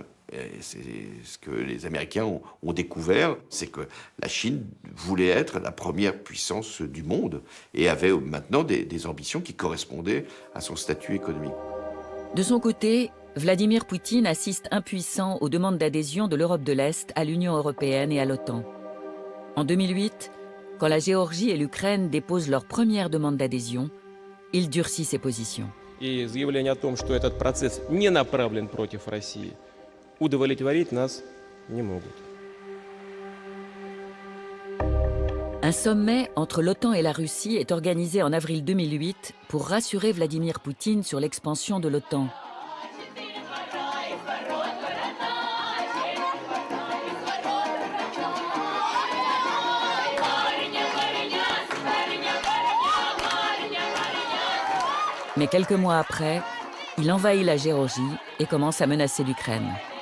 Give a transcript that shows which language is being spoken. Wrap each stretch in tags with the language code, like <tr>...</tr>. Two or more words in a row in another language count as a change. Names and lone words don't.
<fr>Et c'est ce que les Américains ont découvert, c'est que la Chine voulait être la première puissance du monde et avait maintenant des ambitions qui correspondaient à son statut économique. De son côté, Vladimir Poutine assiste impuissant aux demandes d'adhésion de l'Europe de l'Est à l'Union européenne et à l'OTAN. En 2008, quand la Géorgie et l'Ukraine déposent leur première demande d'adhésion, il durcit ses positions.</fr> <ru>И заявление о том, что этот процесс не направлен против России, удовлетворить нас не могут.</ru> <fr>Un sommet entre l'OTAN et la Russie est organisé en avril 2008 pour rassurer Vladimir Poutine sur l'expansion de l'OTAN. Mais quelques mois après, il envahit la Géorgie et commence à menacer l'Ukraine.</fr>